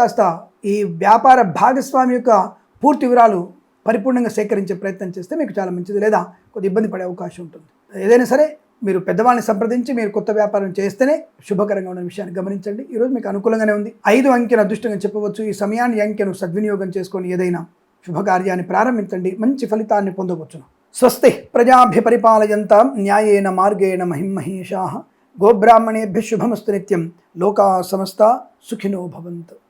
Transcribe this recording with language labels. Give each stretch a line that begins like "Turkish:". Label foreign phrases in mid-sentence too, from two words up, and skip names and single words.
Telugu: కాస్త ఈ వ్యాపార భాగస్వామి యొక్క పూర్తి వివరాలు పరిపూర్ణంగా సేకరించే ప్రయత్నం చేస్తే మీకు చాలా మంచిది, లేదా కొద్ది ఇబ్బంది పడే అవకాశం ఉంటుంది. ఏదైనా సరే మీరు పెద్దవాళ్ళని సంప్రదించి మీరు కొత్త వ్యాపారం చేస్తేనే శుభకరంగా ఉన్న విషయాన్ని గమనించండి. ఈరోజు మీకు అనుకూలంగానే ఉంది. 5 అంకెను అదృష్టంగా చెప్పవచ్చు. ఈ సమయాన్ని, అంకెను సద్వినియోగం చేసుకొని ఏదైనా శుభకార్యాన్ని ప్రారంభించండి, మంచి ఫలితాన్ని పొందవచ్చును.
Sanskrit: స్వస్తి ప్రజాభ్య పరిపాలయంతాం న్యాయేన మార్గేణ మహిమహేషాః. గోబ్రాహ్మణేభ్యः శుభమస్తు నిత్యం. లోకా సమస్తా సుఖినో భవంతు.